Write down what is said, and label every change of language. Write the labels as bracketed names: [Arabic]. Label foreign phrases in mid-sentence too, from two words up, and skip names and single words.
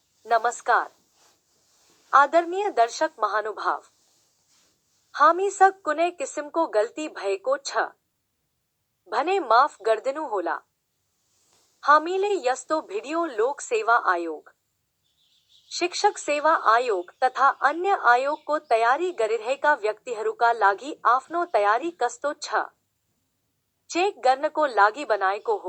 [Nepali] नमस्कार आदरणीय दर्शक महानुभाव, हामी सक कुने किस्म को गलती भय को छ भने माफ गर्दिनु होला। हामीले यस्तो भिडियो लोक सेवा आयोग, शिक्षक सेवा आयोग तथा अन्य आयोग को तयारी गरिरहेका व्यक्तिहरूका लागि आफ्नो तयारी कस्तो छ चेक गर्नको लागि बनाएको हो।